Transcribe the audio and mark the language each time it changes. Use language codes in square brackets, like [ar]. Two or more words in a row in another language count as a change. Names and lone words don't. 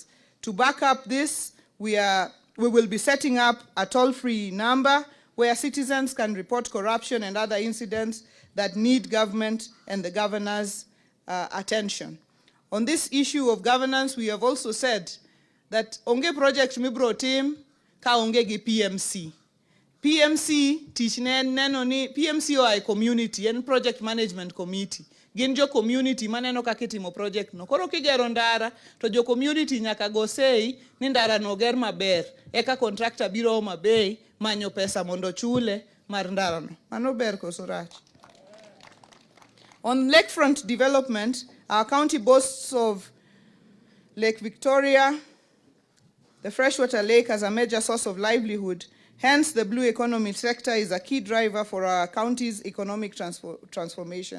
[en] To back up this, we will be setting up a toll-free number where citizens can report corruption and other incidents that need government and the governor's attention. On this issue of governance, we have also said that [luo] onge project mibro team ka onge gi PMC. PMC tichne neno ni PMC o ai community en [en] project management committee. [luo] Gin jo community maneno kaka itimo project no. Koro kigero ndara to jo community nyaka go sei ni ndara no ger maber. Eka contractor biro Homabay manyo pesa mondo chule mar ndara no. Mano ber koso rach. [en] On lakefront development, our county boasts of Lake Victoria, the freshwater lake, as a major source of livelihood. Hence, the blue economy sector is a key driver for our county's economic transformation.